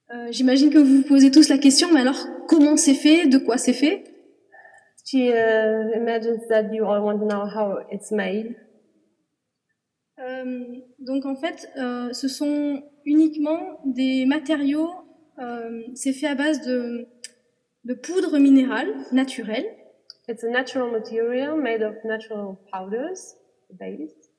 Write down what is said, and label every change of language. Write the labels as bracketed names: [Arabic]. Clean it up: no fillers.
[French] J'imagine que vous vous posez tous la question, mais alors comment c'est fait, de quoi c'est fait? [English] She imagines that you all want to know how it's made. [French] Donc en fait, ce sont uniquement des matériaux. C'est fait à base de poudre minérale naturelle. [English] It's a natural material made of natural powders, based.